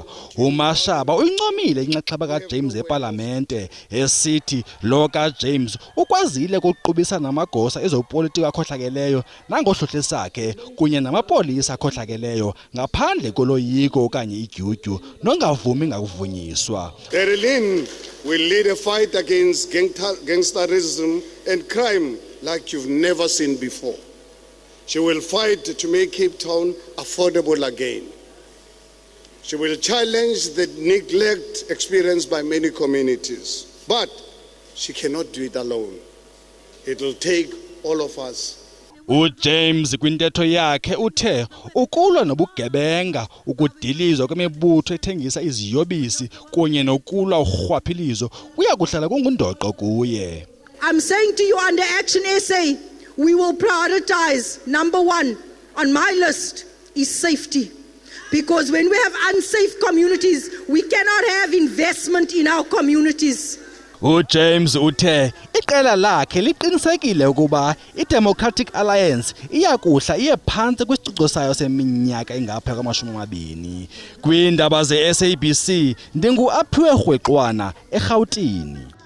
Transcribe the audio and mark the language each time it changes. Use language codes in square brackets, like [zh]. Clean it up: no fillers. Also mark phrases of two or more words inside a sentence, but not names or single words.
[xh] uMashaba uyincomile inxaxheba kaJames epalamente esithi lo kaJames ukwazile ukuqubisa namagosa ezopolitiko akhohlakeleyo nangohlohlisa kunye namapolisa akhohlakeleyo ngaphandle koloyiko okanye idyudyu nongavumi ngakuvunyiswa. [en] Darlene will lead a fight against gangsterism and crime like you've never seen before. She will fight to make Cape Town affordable again. She will challenge the neglect experienced by many communities. But she cannot do it alone. It will take all of us. [xh] uJames kwintetho yakhe uthe ukulwa nobugebenga, ukudilizwa kwemibutho ethengisa iziyobisi kunye nokulwa urhwaphilizo kuya kuhlala kungundoqo kuye. [en] I'm saying to you under Action SA, we will prioritize number 1 on my list is safety. Because when we have unsafe communities, we cannot have investment in our communities. [xh] uJames uthe iqela lakhe liqinisekile ukuba iDemocratic Alliance iyakuhla iye phantsi kwisicwangciso sayo seminyaka engapha kwama-20. Kwiindaba ze-SABC ndingu-Aphiwe Rhweqwana eRhawutini.